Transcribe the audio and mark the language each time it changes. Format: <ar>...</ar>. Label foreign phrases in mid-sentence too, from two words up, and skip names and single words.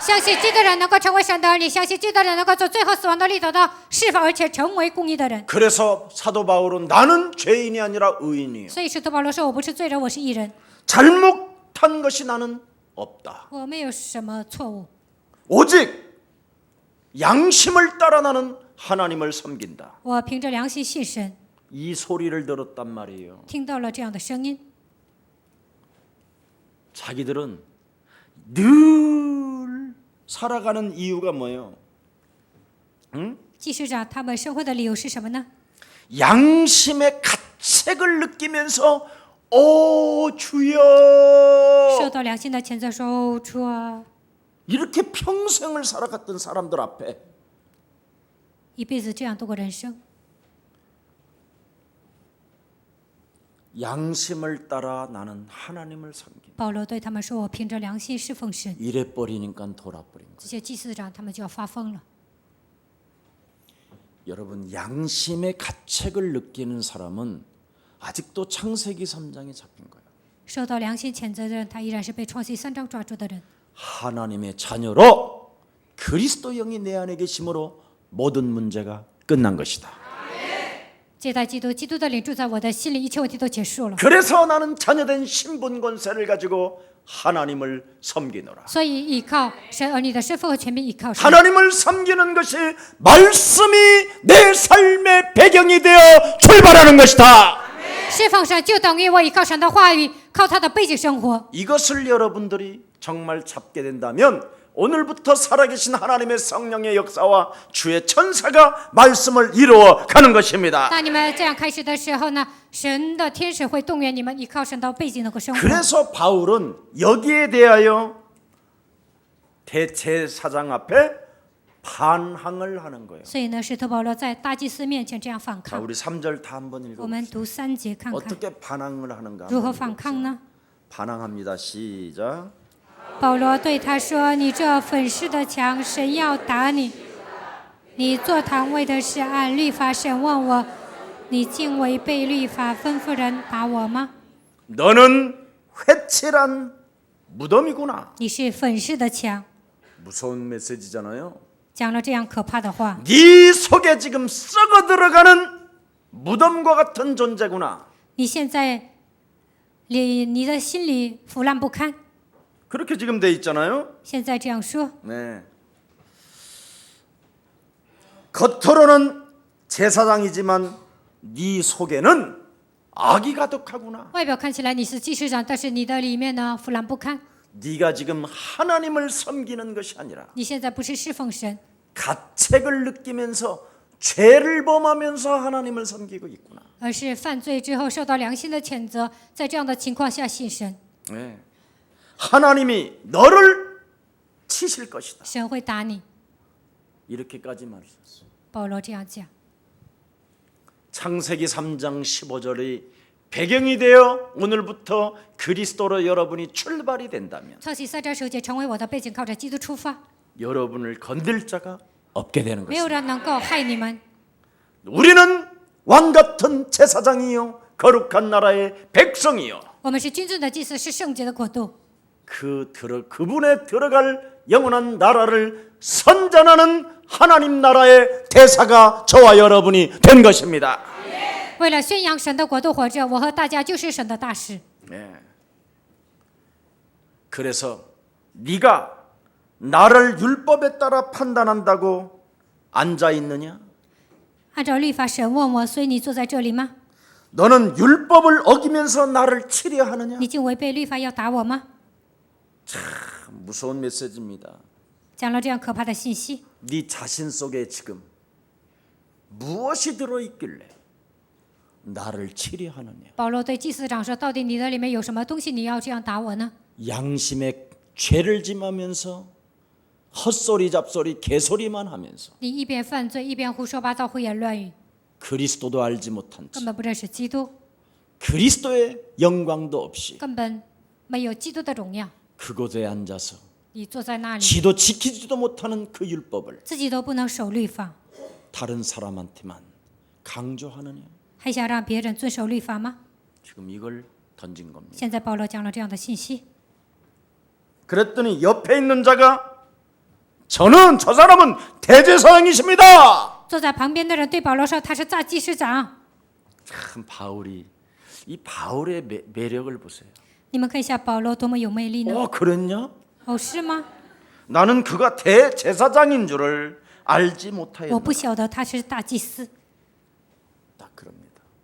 <zh>相信基督的人能够成为神的儿女，相信基督的人能够从最后死亡的里头到释放，而且成为公义的人。</zh> <ko>그래서 사도 바울은 나는 죄인이 아니라 의인이요</ko> <zh>所以使徒保罗说：“我不是罪人，我是义人，</zh> <ko>잘못한 것이 나는 없다.</ko> <zh>我没有什么错误，</zh> <ko>오직 양심을 따라 나는 하나님을 섬긴다.</ko> <zh>我凭着良心信神。</zh> <ko>이 소리를 들었단 말이에요.</ko> <zh>听到了这样的声音，</zh> <ko>자기들은 늘 살아가는 이유가 뭐예요?</ko> <zh>祭司长他们生活的理由是什么呢？</zh> <ko>양심의 가책을 느끼면서 오 주여</ko> <zh>受到良心的谴责，说：“哦主啊，</zh> <ko>이렇게 평생을 살아갔던 사람들 앞에</ko> <zh>一辈子这样度过人生，</zh> <ko>양심을 따라 나는 하나님을 섬긴다.</ko> <zh>保罗对他们说：“我凭着良心侍奉神。</zh> <ko>이래 버리니까 돌아버린 거예요.</ko> <zh>这些祭司长他们就要发疯了。</zh> <ko>여러분 양심의 가책을 느끼는 사람은 아직도 창세기 3장에 잡힌 거예요.</ko> <zh>受到良心谴责的人，他依然是被创世3章抓住的人。</zh> <ko>하나님의 자녀로 그리스도 영이 내 안에 계심으로 모든 문제가 끝난 것이다.</ko> <zh>接待基督，基督的灵住在我的心里，一切问题都结束了。</zh> <ko>그래서 나는 자녀된 신분 권세를 가지고 하나님을 섬기노라.</ko> <zh>所以依靠神儿女的身份和权柄，依靠神。</zh> <ko>하나님을 섬기는 것이 말씀이 내 삶의 배경이 되어 출발하는 것이다.</ko> <zh>侍奉神就等于我依靠神的话语，靠他的背景生活。</zh> <ko>이것을 여러분들이 정말 잡게 된다면 오늘부터 살아계신 하나님의 성령의 역사와 주의 천사가 말씀을 이루어 가는 것입니다.</ko> <zh>当你们这样开始的时候呢，神的天使会动员你们，依靠神的背景能够生活。</zh> <ko>그래서 바울은 여기에 대하여 대제사장 앞에 반항을 하는 거예요.</ko> <zh>所以呢，使徒保罗在大祭司面前这样反</zh> <ko>자,</ko> <zh>抗。</zh> <ko>우리 3절 다 한번</ko> <zh>我们</zh> <ko>읽어봅시다.</ko> <zh>读3节看看</zh> <ko>어떻게 반항을 하는가?</ko> <zh>如何</zh> <ko>한번</ko> <zh>反</zh> <ko>읽어봅시다.</ko> <zh>抗呢？</zh> <ko>반항합니다. 시작.</ko> <zh>保罗对他说：“你这粉饰的墙，神要打你。你坐堂位的是按律法审问我，你竟违背律法吩咐人打我吗？</zh> <ko>너는 회칠한 무덤이구나.</ko> <zh>你是粉饰的墙。”</zh> <ko>무서운 메시지잖아요.</ko> <zh>讲了这样可怕的话，</zh> <ko>네 속에 지금 썩어 들어가는 무덤과 같은 존재구나.</ko> <zh>你现在你的心里腐烂不堪。</zh> <ko>그렇게 지금 돼 있잖아요.</ko> <zh>现在这样说，</zh> <ko>네. 겉으로는 제사장이지만 네 속에는 악이 가득하구나.</ko> <zh>外表看起来你是祭司长，但是你的里面呢腐烂不堪。</zh> <ko>네가 지금 하나님을 섬기는 것이 아니라</ko> <zh>你现在不是侍奉神，</zh> <ko>가책을 느끼면서 죄를 범하면서 하나님을 섬기고 있구나.</ko> <zh>而是犯罪之后受到良心的谴责，在这样的情况下信神，</zh> <ko>네. 하나님이 너를 치실 것이다.</ko> <zh>神会打你。</zh> <ko>이렇게까지 말했었어요.</ko> <zh>保罗这样讲。</zh> <ko>창세기 3장 15절이 배경이 되어 오늘부터 그리스도로 여러분이 출발이 된다면</ko> <zh>创世3章9节成为我的背景，靠着基督出发，</zh> <ko>여러분을 건들 자가 없게 되는</ko> <zh>没有</zh> <ko>것입니다.</ko> <zh>人能够害你们。</zh> <ko>우리는 왕 같은 제사장이요 거룩한 나라의 백성이요</ko> <zh>我们是君尊的祭司，是圣洁的国度。</zh> <ko>그분에 들어갈 영원한 나라를 선전하는 하나님 나라의 대사가 저와 여러분이 된 것입니다.</ko> <zh>为了宣扬神的国度活着，我和大家就是神的大使。</zh> <ko>네. 그래서 네가 나를 율법에 따라 판단한다고 앉아 있느냐?</ko> <zh>按照律法审问我，所以你坐在这里吗？</zh> <ko>너는 율법을 어기면서 나를 치려 하느냐?</ko> <zh>你竟违背律法要打我吗？</zh> <ko>무서운 메시지입니다.</ko> <zh>讲了这样可怕的信息，</zh> <ko>네 자신 속에 지금 무엇이 들어 있길래 나를 치려 하느냐?</ko> <zh>保罗对祭司长说：“到底你的里面有什么东西，你要这样打我呢？</zh> <ko>양심에 죄를 짐하면서 헛소리 잡소리 개소리만 하면서</ko> <zh>你一边犯罪，一边胡说八道、胡言乱语，</zh> <ko>그리스도도 알지 못한</ko> <zh>根</zh> <ko>채</ko> <zh>本不认识基督，</zh> <ko>그리스도의 영광도 없이</ko> <zh>根本没有基督的荣耀。</zh> <ko>그곳에 앉아서</ko> <zh>你坐在那里，</zh> <ko>지도 지키지도 못하는 그 율법을</ko> <zh>自己都不能守律法，</zh> <ko>다른 사람한테만 강조하느냐?</ko> <zh>还想让别人遵守律法吗？</zh> <ko>지금 이걸 던진 겁니다.</ko> <zh>现在保罗讲了这样的信息，</zh> <ko>그랬더니 옆에 있는 자가 저 사람은 대제사장이십니다.</ko> <zh>坐在旁边的人对保罗说：“他是大祭司长。</zh> <ko>참 이 바울의 매력을 보세요. ”</ko> <zh>你们看一下保罗多么有魅力呢？</zh> <ko>그랬냐?</ko> <zh>哦，是吗？</zh> <ko>나는 그가 대제사장인 줄을 알지</ko> <zh>我</zh> <ko>못하였다.</ko> <zh>不晓得他是大祭司。</zh> <ko>딱 그럽니다.</ko>